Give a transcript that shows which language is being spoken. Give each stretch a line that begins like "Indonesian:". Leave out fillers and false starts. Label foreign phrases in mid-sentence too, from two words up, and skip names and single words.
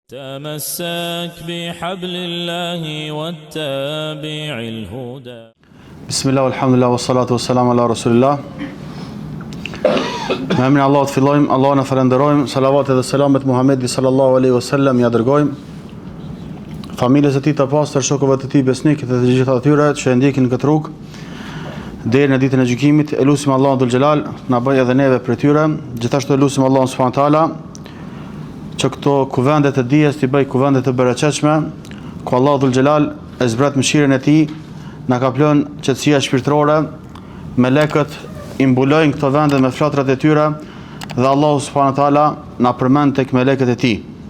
Arabic: تمسك بحبل الله واتبع الهدى. بسم الله والحمد لله والصلاة والسلام على رسول الله.
Albanian: Me emrin e Allahut fillojmë, Allahun e falenderojmë, salavatet dhe selamet Muhamedit
Arabic: صلى الله عليه وسلم
Albanian: ja dërgojmë. Familjes së tij të pastër, shokëve të tij besnikë dhe të gjithë atyre që ndjekin këtë rrugë deri në ditën e gjykimit. Elusim Allahun
Arabic: ذو الجلال
Albanian: na bëj edhe neve prej tyre. Gjithashtu elusim Allahun
Arabic: سبحانه وتعالى
Albanian: që këto kuvende të dijes t'i bëj kuvende të bereqetshme, ku Allahu
Arabic: ذو الجلال
Albanian: e zbret mëshirën e tij, na ka plën qetësia shpirtërore, melekët i mbulojnë këto vende me flatrat e tyre dhe Allahu
Arabic: سبحانه وتعالى
Albanian: na përmend tek melekët e tij.